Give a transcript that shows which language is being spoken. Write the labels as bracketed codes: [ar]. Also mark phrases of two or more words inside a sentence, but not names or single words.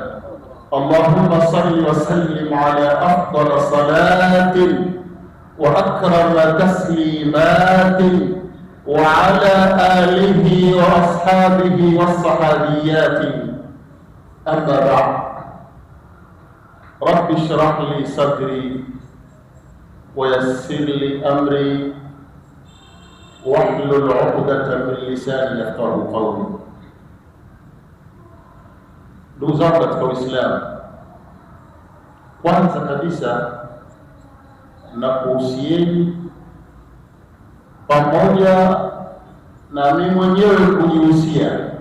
[ar] اللهم صل وسلم على أفضل صلاة وأكرم تسليمات، وعلى آله وأصحابه والصحابيات. أما بعد، رب اشرح لي صدري ويسر لي أمري واحلل عقدة من لساني يفقهوا قولي. [sw] Ndugu zangu katika Uislamu, kwanza kabisa na kuhusieni pamoja na mimi mwenyewe kujihusia